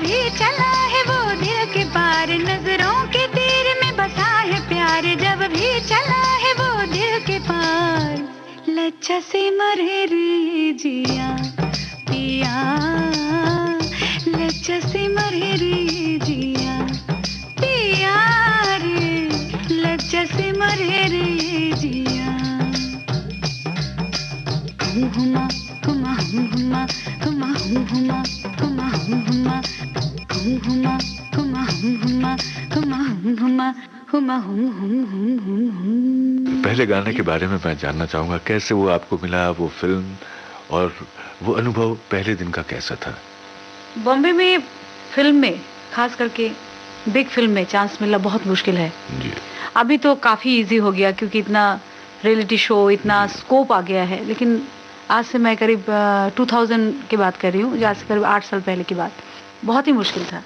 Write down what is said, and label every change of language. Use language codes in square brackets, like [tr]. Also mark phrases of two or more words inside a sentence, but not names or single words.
[hi] चला है वो दिल के पार, नजरों के तीर में बसा है प्यार, जब भी चला है वो दिल के पार। लज्जा से मरे रे जिया पिया, लज्जा से मरे रे जिया पिया रे, लज्जा से मरे रे जिया। हुमा हुमा हुमा हुमा हुमा हुमा हुमा हुमा हुमा हुमा हुमा हुमा हुमा। पहले गाने के बारे में मैं जानना चाहूंगा, कैसे वो आपको मिला, वो फिल्म और वो अनुभव पहले दिन का कैसा था? बॉम्बे में फिल्म में, खास करके [en] big film [hi] में चांस मिलना बहुत मुश्किल है जी। अभी तो काफ़ी इजी हो गया क्योंकि इतना [en] reality show, [hi] इतना स्कोप आ गया है, लेकिन आज से मैं करीब 2000 की बात कर रही हूँ, आज से करीब 8 साल पहले की बात, बहुत ही मुश्किल था।